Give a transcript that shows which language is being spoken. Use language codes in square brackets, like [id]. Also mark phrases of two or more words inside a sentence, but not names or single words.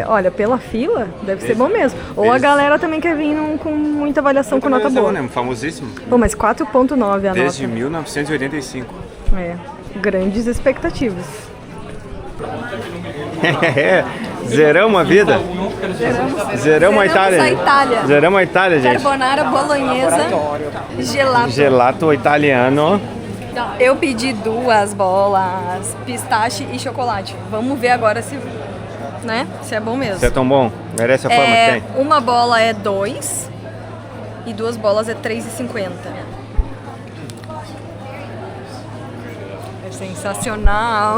[pt] Olha, pela fila, deve ser bom mesmo. Ou a galera também quer vir com muita avaliação com nota boa. Né? Famosíssimo. Pô, mas 4,9 a Desde nota. 1985. É, grandes expectativas. Zeramos a vida. Zeramos a Itália. a Itália. Zeramos a Itália, gente. Carbonara bolonhesa, gelato. Gelato italiano. Eu pedi 2 bolas, pistache e chocolate. Vamos ver agora se é bom mesmo. Se é tão bom, merece a fama que tem. Uma bola é 2 e 2 bolas é 3,50. É sensacional.